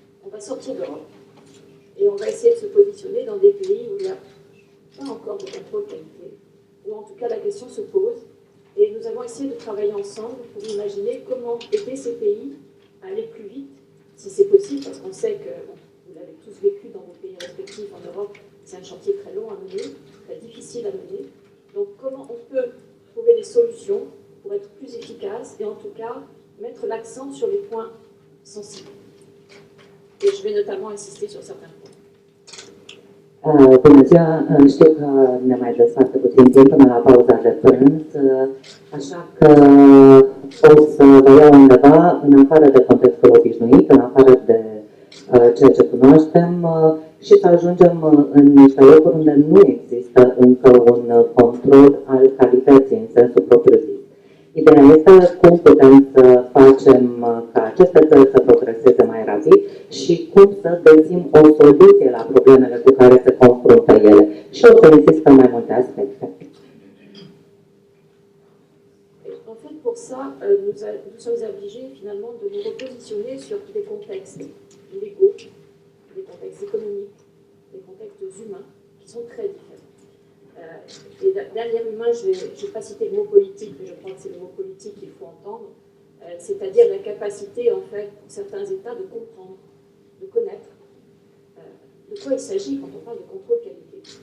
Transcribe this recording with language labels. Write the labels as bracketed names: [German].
[French] On va sortir d'Europe et on va essayer de se positionner dans des pays où il n'y a pas encore de contrôle qualité, où en tout cas la question se pose, et nous avons essayé de travailler ensemble pour imaginer comment aider ces pays à aller plus vite, si c'est possible, parce qu'on sait que vous l'avez tous vécu dans vos pays respectifs en Europe, c'est un chantier très long à mener, très difficile à mener. Donc comment on peut trouver des solutions pour être plus efficace et en tout cas mettre l'accent sur les points sensibles. Et je vais notamment insister sur certains points. [Romanian] Bună ziua, știu că ne mai dați foarte puțin timp până la pauza de prânz, așa că o să vă iau undeva în afară de contextul obișnuit, în afară de ceea ce cunoaștem și să ajungem în niște locuri unde nu există încă un control al calității în sensul propriu-zis. Ideea este cum putem să facem ca aceste țări să progreseze mai rapid și cum să găsim o soluție la problemele cu care se confruntă ele. Și o să insist pe mai multe aspecte. [French] En fait, pour ça, nous sommes obligés finalement de nous repositionner sur des contextes légaux, des contextes économiques, des contextes humains qui sont très différents. Et derrière humain, je vais pas citer le mot politique, mais je crois que c'est le mot politique qu'il faut entendre, c'est-à-dire la capacité en fait pour certains États de comprendre, de connaître de quoi il s'agit quand on parle de contrôle qualité.